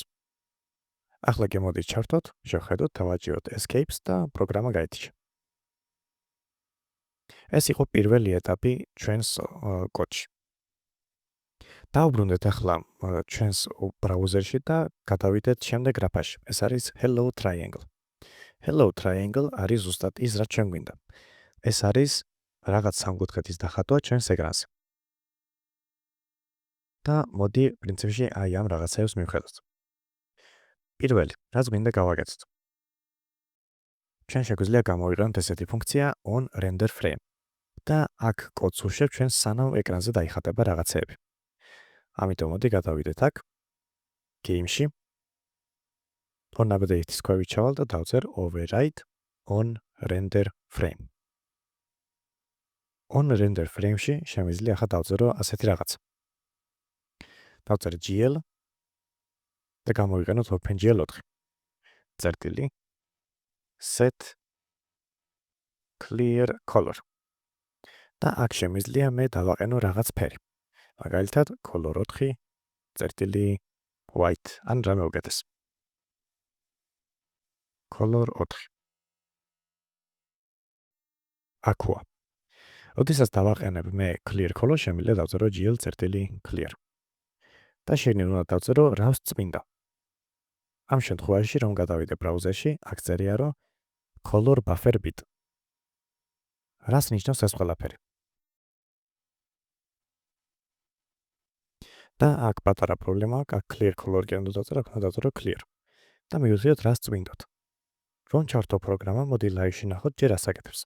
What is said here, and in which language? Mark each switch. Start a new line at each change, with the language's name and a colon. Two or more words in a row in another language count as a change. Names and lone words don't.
Georgian: ახლა კი მოდით ჩავთვალოთ, შევხედოთ, დავაჭიროთ escape-ს და პროგრამა გაითიშა. ეს იყო პირველი ეტაპი ჩვენს კოდში. დავბრუნდეთ ახლა ჩვენს ბრაუზერში და გადავიდეთ შემდეგ გრაფაში. ეს არის
English: hello triangle. Hello triangle
Georgian: არის ზუსტად ის, რაც ჩვენ გვინდა. ეს არის რაღაც სამკუთხედის დახატვა ჩვენს ეკრანზე. და მოდი პრინციპში აი ამ რაღაცებს მივხედოთ. პირველი, რაც გვინდა გავაკეთოთ. ჩვენ შეგვიძლია გამოვიყენოთ ესეთი ფუნქცია
English: on render frame.
Georgian: და აქ კოდს უშვებ ჩვენ სანამ ეკრანზე დაიხატება რაღაცეები. ამიტომ მოდი გადავიდეთ აქ game-ში.
English: on update-
Georgian: ის ქვევით ჩავალ და დავწერ
English: override on render frame. on render frame-
Georgian: ში შემიძლია ახლა დავწერო ასეთი რაღაც. დავწერ gl და გამოვიყენოთ OpenGL 4. წერტილი
English: set clear color.
Georgian: და აქ შემიძლია მე დავაყენო რაღაც ფერი. მაგალითად color 4 წერტილი white ან რამე უკეთეს.
English: color 4. aqua.
Georgian: როდესაც დავაყენებ მე
English: clear color
Georgian: შემიძლია დავწერო gl წერტილი clear. და შეიძლება უნდა დავწერო რავს წმინდა. ამ შემთხვევაში რომ გადავიდე ბრაუზერში, აქ წერია რომ
English: color buffer bit.
Georgian: რას ნიშნავს ეს ყველაფერი? და აქ პატარა პრობლემა აქვს, აქ
English: clear color
Georgian: კი უნდა დავწერო, აქ უნდა დავწერო clear. და მივუძიოთ რას წმინდოთ. რომ ჩართო პროგრამა, მოდი live-ში ნახოთ ჯერ ასაკეთებს.